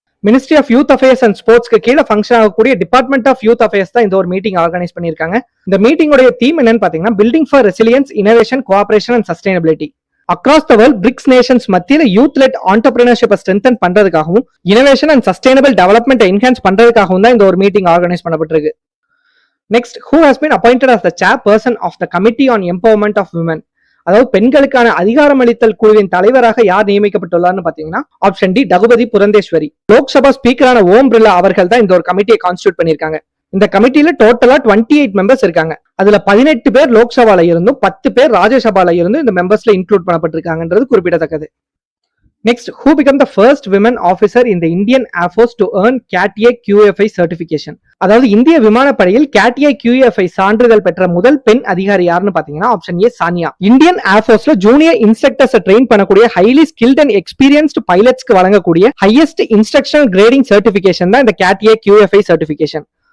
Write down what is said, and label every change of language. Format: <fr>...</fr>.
<ta>Ministry of youth affairs and ஸ்போர்ட்ஸ்க்கு கீழே function ஆகக்கூடிய department of youth affairs தான் இந்த ஒரு மீட்டிங் ஆர்கனைஸ் பண்ணிருக்காங்க. இந்த மீட்டிங்கோட தீம் என்னன்னு பாத்தீங்கன்னா</ta> <en>Building for resilience, innovation, cooperation and sustainability.</en> <ta>Across the world BRICS Nations மத்தியில youth let ஆண்டர்பிரினர்ஷிப்பை strengthen பண்றதுக்காகவும், innovation and sustainable development enhance பண்றதுக்காகவும் தான் இந்த ஒரு மீட்டிங் ஆர்கனைஸ் பண்ணப்பட்டிருக்கு.</ta> <en>Next, who has been appointed as the chairperson of the committee on empowerment of women.</en> <ta>அதாவது பெண்களுக்கான அதிகாரமளித்தல் குழுவின் தலைவராக யார் நியமிக்கப்பட்டுள்ளார்னு பாத்தீங்கன்னா ஆப்ஷன் டி ரகுபதி புரந்தேஸ்வரி. லோக்சபா ஸ்பீக்கரான ஓம் பிர்லா அவர்கள் தான் இந்த ஒரு கமிட்டியை கான்ஸ்டியூட் பண்ணிருக்காங்க. இந்த கமிட்டியில டோட்டலா 28 மெம்பர்ஸ் இருக்காங்க. அதுல 18 பேர் லோக்சபால இருந்தும் 10 பேர் ராஜ்யசபால இருந்தும் இந்த மெம்பர்ஸ்ல இன்க்ளூட் பண்ணப்பட்டிருக்காங்கன்றது குறிப்பிடத்தக்கது.</ta> <en>Next, who became the first women officer in the Indian Air Force to earn CAT-A QFI certification.</en> <ta>அதாவது இந்திய விமானப்படையில் CAT-A QFI சான்றிதழ் பெற்ற முதல் பெண் அதிகாரி யாருன்னு பாத்தீங்கன்னா option A Sania. Indian ஏர்ஃபோர்ஸ்ல junior instructors train பண்ணக்கூடிய ஹைலி ஸ்கில்ட் அண்ட் எக்ஸ்பீரியன்ஸ்டு பைலட்ஸ்க்கு வழங்கக்கூடிய ஹையஸ்ட் இன்ஸ்ட்ரக்ஷனல் கிரேடிங் சர்டிபிகேஷன் தான் இந்த CAT-A QFI சர்டிபிகேஷன்.</ta>